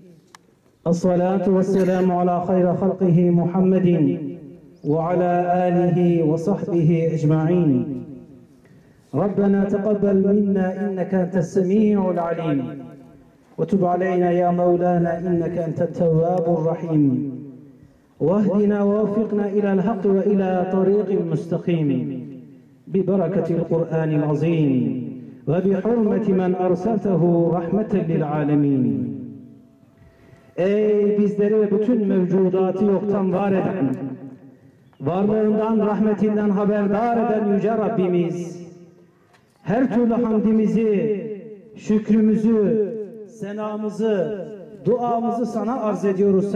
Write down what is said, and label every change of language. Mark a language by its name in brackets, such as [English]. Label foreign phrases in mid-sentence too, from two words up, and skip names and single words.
[Arabic] الصلاة والسلام على خير خلقه محمد وعلى آله وصحبه أجمعين. ربنا تقبل منا إنك أنت السميع العليم. وتب علينا يا مولانا إنك أنت التواب الرحيم. واهدنا ووفقنا إلى الحق وإلى طريق مستقيم ببركة القرآن العظيم وبحرمة من أرسلته رحمة للعالمين. [Turkish] Ey bizleri ve bütün mevcudatı yoktan var eden, varlığından, rahmetinden haberdar eden Yüce Rabbimiz, her türlü hamdimizi, şükrümüzü, senamızı, duamızı sana arz ediyoruz.